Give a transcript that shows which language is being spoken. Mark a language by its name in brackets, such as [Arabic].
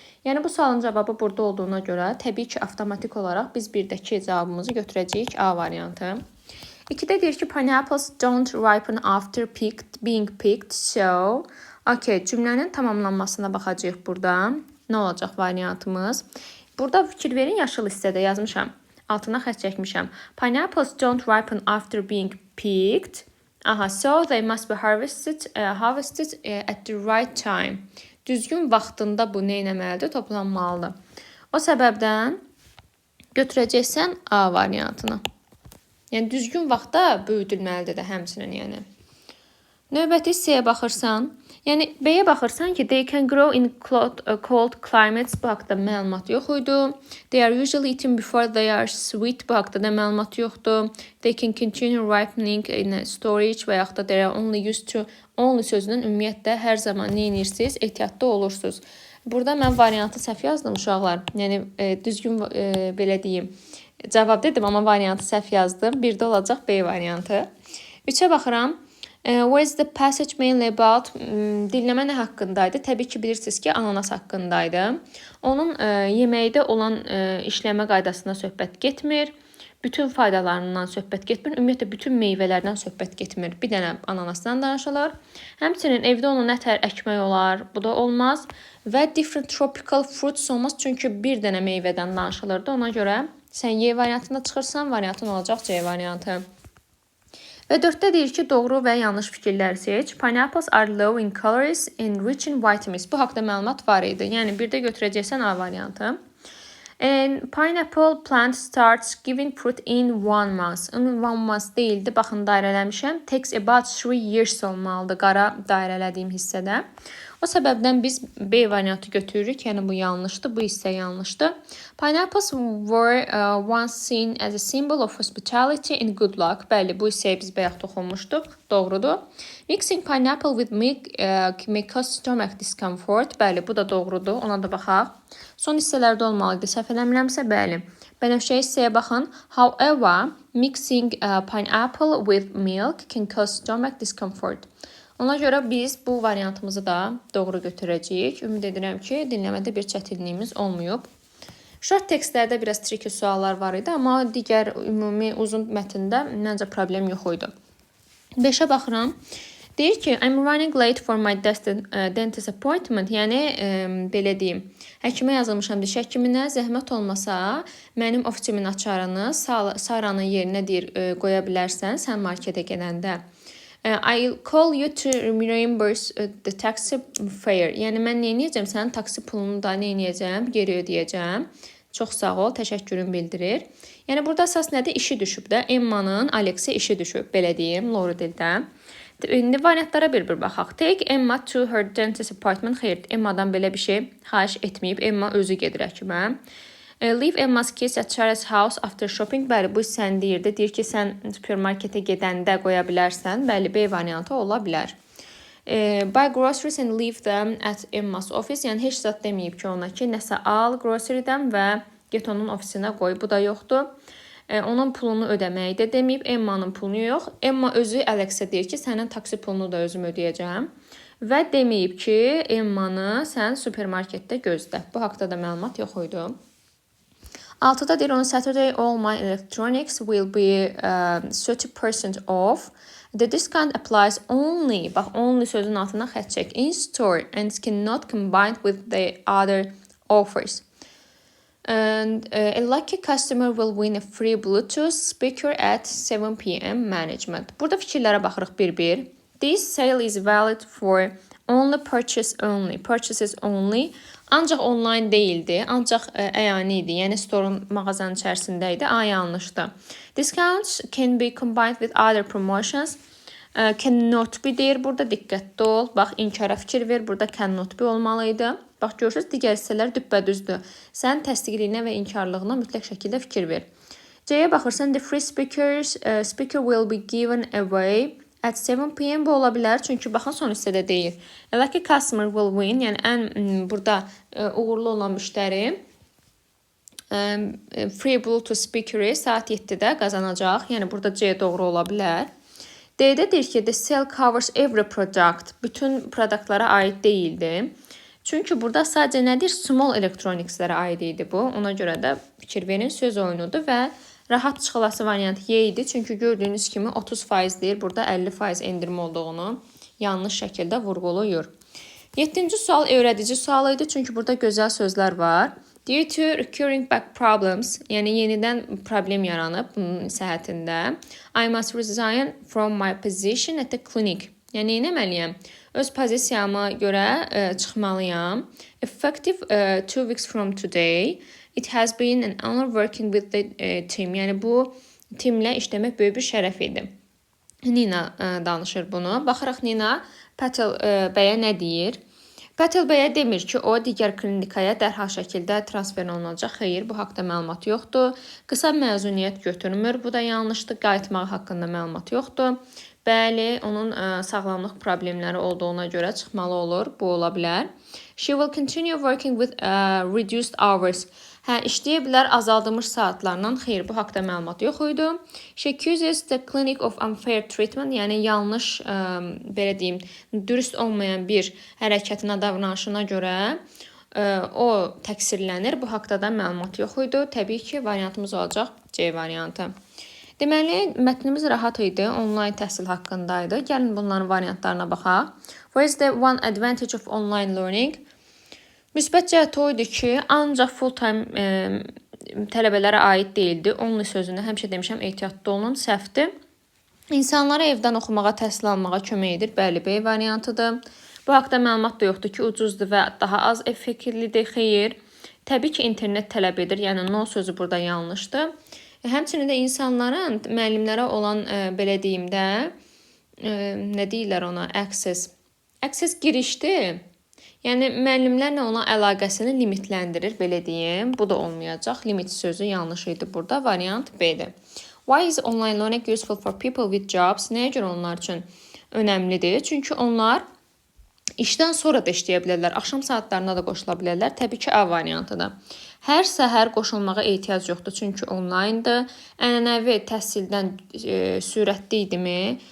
[Azerbaijani] Yəni, bu sualın cavabı burada olduğuna görə, təbii ki, avtomatik olaraq biz birdəki cavabımızı götürəcəyik A variantı. 2-də deyir ki, [English] pineapples don't ripen after being picked, so... [Azerbaijani] Okay, cümlənin tamamlanmasına baxacağıq burada. Nə olacaq variantımız? Burada fikir verin, yaşıl hissədə yazmışam. Altına xətt çəkmişəm. [English] Pineapples don't ripen after being picked. Aha, so they must be harvested at the right time. [Azerbaijani] Düzgün vaxtında bu nə etməlidir? Toplanmalıdır. O səbəbdən götürəcəksən A variantını. Yəni, düzgün vaxtda böyüdülməlidir də həmçinin, yəni. Növbəti hissəyə baxırsan, yəni B-yə baxırsan ki, [English] they can grow in cold climates, [Azerbaijani] bu haqda məlumat yox idi. [English] They are usually eaten before they are sweet, [Azerbaijani] bu haqda da məlumat yoxdur. [English] They can continue ripening in storage [Azerbaijani] və yaxud da [English] they are only used to, only [Azerbaijani] sözünün ümumiyyətlə hər zaman nə edirsiniz, ehtiyatda olursunuz. Burada mən variantı səhv yazdım uşaqlar. Yəni, düzgün belə deyim, cavab dedim, amma variantı səhv yazdım. Bir də olacaq B variantı. 3-ə baxıram. [English] Where's the passage mainly about? [Azerbaijani] Dinləmə nə haqqındaydı? Təbii ki, bilirsiniz ki, ananas haqqındaydı. Onun yeməkdə olan işləmə qaydasına söhbət getmir. Bütün faydalarından söhbət getmir. Ümumiyyətlə, bütün meyvələrdən söhbət getmir. Bir dənə ananasdan danışılır. Həmçinin evdə onu nətər əkmək olar? Bu da olmaz. Və [English] different tropical fruits [Azerbaijani] olmaz. Çünki bir dənə meyvədən danışılırdı. Ona görə sən Y variantında çıxırsan, variantın olacaq C variantı. Və 4-də deyir ki, doğru və yanlış fikirləri seç. [English] Pineapples are low in calories and rich in vitamins. [Azerbaijani] Bu haqda məlumat var idi. Yəni, birdə götürəcəksən A variantı. [English] And pineapple plant starts giving fruit in 1 month. [Azerbaijani] 1 month deyildi. Baxın, dairələmişəm. [English] Takes about 3 years [Azerbaijani] olmalıdır qara dairələdiyim hissədə. O səbəbdən biz B variantı götürürük. Yəni, bu yanlışdır. Bu hissə yanlışdır. [English] Pineapples were once seen as a symbol of hospitality and good luck. [Azerbaijani] Bəli, bu hissəyə biz bayaq toxunmuşduq. Doğrudur. [English] Mixing pineapple with milk may cause stomach discomfort. [Azerbaijani] Bəli, bu da doğrudur. Ona da baxaq. Son hissələrdə olmalıdır. Səhv eləmirəmsə, bəli. Bənövşə hissəyə baxın. [English] However, mixing pineapple with milk can cause stomach discomfort. [Azerbaijani] Ona görə biz bu variantımızı da doğru götürəcəyik. Ümid edirəm ki, dinləmədə bir çətinliyimiz olmayıb. Short tekstlərdə biraz tricky suallar var idi, amma digər ümumi uzun mətndə məncə problem yox idi. 5-ə baxıram. Deyir ki, [English] I'm running late for my dentist appointment. [Azerbaijani] Yəni, belə deyim, həkimə yazılmışam diş həkiminə, zəhmət olmasa mənim ofisimin açarını Saranın yerinə deyir, qoya bilərsən sən marketə gedəndə. [English] I'll call you to reimburse the taxi fare. [Azerbaijani] Yəni, mən nə edəcəm? Sənin taksi pulunu da nə edəcəm? Geri ödəyəcəm. Çox sağ ol, təşəkkürüm bildirir. Yəni, burada əsas nədir? İşi düşüb də. Emma'nın Alex'e işi düşüb, belə deyim, Lauridildə. İndi variantlara bir-bir baxaq. [English] Take Emma to her dentist appointment. [Azerbaijani] Xeyr, Emma'dan belə bir şey xahiş etməyib. Emma özü gedir həkimə. [English] Leave Emma's keys at Charles' house after shopping. [Azerbaijani] Bəli, bu sən deyirdi. Deyir ki, sən supermarketə gedəndə qoya bilərsən. Bəli, B variantı ola bilər. [English] Buy groceries and leave them at Emma's office. [Azerbaijani] Yəni, heç zat deməyib ki, ona ki, nəsə al grocerydən və get onun ofisinə qoy. Bu da yoxdur. Onun pulunu ödəməyi də deməyib. Emma'nın pulunu yox. Emma özü Alex'ə deyir ki, sənin taksi pulunu da özüm ödəyəcəm. Və deməyib ki, Emma'nı sən supermarketdə gözlə. Bu haqda da məlumat yox idi. 6-da deyir, [English] on Saturday all my electronics will be 30% off. The discount applies only, [Azerbaijani] bax, only sözün altına xətt çək, [English] in store and cannot combine with the other offers. And a lucky customer will win a free Bluetooth speaker at 7 p.m. management. [Azerbaijani] Burada fikirlərə baxırıq bir-bir. [English] This sale is valid for only purchases only. [Azerbaijani] Ancaq online deyildi, ancaq əyani idi, yəni store-un mağazanın içərisində idi. A yanlışdır. [English] Discounts can be combined with other promotions. Cannot be [Azerbaijani] deyir, burada diqqətli ol. Bax, inkara fikir ver, burada [English] cannot be [Azerbaijani] olmalıydı. Bax, görürsünüz, digər hissələr düppədüzdür. Sən təsdiqliyinə və inkarlığına mütləq şəkildə fikir ver. C-yə baxırsan, [English] the free speaker will be given away at 7 p.m. [Azerbaijani] bu ola bilər, çünki baxın son hissədə deyir. [English] Lucky customer will win, [Azerbaijani] yəni ən burada uğurlu olan müştəri free Bluetooth speaker-i saat 7-də qazanacaq. Yəni burada C doğru ola bilər. D-də deyir ki, [English] the sale covers every product. [Azerbaijani] Bütün produktlara aid deyildi. Çünki burada sadəcə nədir? Small electronicslərə aid idi bu. Ona görə də fikir verin, söz oyunudur və rahat çıxılası variant Y idi. Çünki gördüyünüz kimi 30% deyir. Burada 50% endirmə olduğunu yanlış şəkildə vurğulayır. 7-ci sual öyrədici sual idi. Çünki burada gözəl sözlər var. [English] Due to recurring back problems, [Azerbaijani] yəni yenidən problem yaranıb bunun səhhətində. [English] I must resign from my position at the clinic. [Azerbaijani] Yəni nə etməliyəm? Öz pozisiyama görə çıxmalıyam. [English] Effective 2 weeks from today. It has been an honor working with the team. [Azerbaijani] Yəni bu timlə işləmək böyük bir şərəf idi. Nina danışır bunu. Baxırıq Nina Patel bəyə nə deyir? Patel bəyə demir ki, o digər klinikaya dərhal şəkildə transfer olunacaq. Xeyr, bu haqda məlumat yoxdur. Qısa məzuniyyət götürmür. Bu da yanlışdır. Qayıtmaq haqqında məlumat yoxdur. Bəli, onun sağlamlıq problemləri olduğuna görə çıxmalı olur. Bu ola bilər. [English] She will continue working with reduced hours. [Azerbaijani] Hə, işləyə bilər azaldılmış saatlarla. Xeyr, bu haqda məlumat yox idi. [English] She accuses the clinic of unfair treatment, [Azerbaijani] yəni yanlış, belə deyim, dürüst olmayan bir hərəkətinə, davranışına görə o təqsirlənir. Bu haqda da məlumat yox idi. Təbii ki, variantımız olacaq C variantı. Deməli, mətnimiz rahat idi, onlayn təhsil haqqındaydı. Gəlin bunların variantlarına baxaq. [English] What is the one advantage of online learning? [Azerbaijani] Müsbət cəhəti o idi ki, ancaq full-time tələbələrə aid deyildi. Only sözünü həmişə demişəm, ehtiyatlı olun, səhvdir. İnsanlara evdən oxumağa, təhsil almağa kömək edir. Bəli, B variantıdır. Bu haqda məlumat da yoxdur ki, ucuzdur və daha az effektivlidir. Xeyr. Təbii ki, internet tələb edir. Yəni, no sözü burada yanlışdır. Həmçinin də insanların müəllimlərə olan, belə deyim də, nə deyirlər ona, access. Access girişdir. Yəni, müəllimlərlə olan əlaqəsini limitləndirir, belə deyim. Bu da olmayacaq. Limit sözü yanlış idi burada. Variant B-dir. [English] Why is online learning useful for people with jobs? [Azerbaijani] Nəyə görə onlar üçün önəmlidir? Çünki onlar işdən sonra da işləyə bilərlər. Axşam saatlarına da qoşula bilərlər. Təbii ki, A variantıdır. Hər səhər qoşulmağa ehtiyac yoxdur, çünki onlayndır. Ənənəvi təhsildən sürətli idimi?